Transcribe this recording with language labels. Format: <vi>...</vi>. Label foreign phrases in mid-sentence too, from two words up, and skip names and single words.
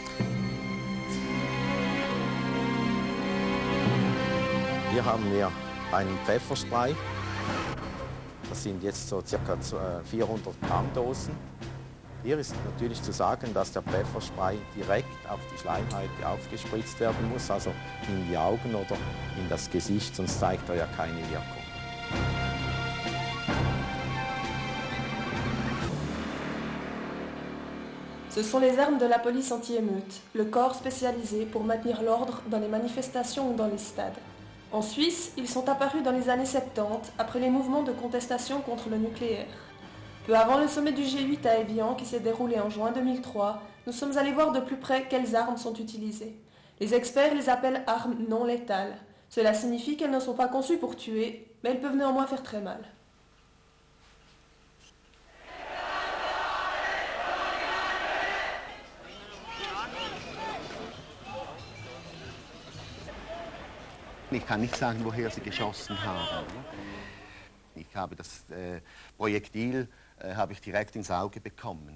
<de>Hier haben wir einen Pfefferspray. Das sind jetzt so ca. 400 Gramm Dosen. Hier ist natürlich zu sagen, dass der Pfefferspray direkt auf die Schleimhäute aufgespritzt werden muss, also in die Augen oder in das Gesicht, sonst zeigt er ja keine Wirkung.</de> <fr>Ce sont les armes de la police anti-émeute, le corps spécialisé pour maintenir l'ordre dans les manifestations ou dans les stades. En Suisse, ils sont apparus dans les années 70, après les mouvements de contestation contre le nucléaire. Peu avant le sommet du G8 à Évian qui s'est déroulé en juin 2003, nous sommes allés voir de plus près quelles armes sont utilisées. Les experts les appellent armes non létales. Cela signifie qu'elles ne sont pas conçues pour tuer, mais elles peuvent néanmoins faire très mal.</fr> <de>Ich kann nicht sagen, woher sie geschossen haben. Ich habe das Projektil habe ich direkt ins Auge bekommen.</de>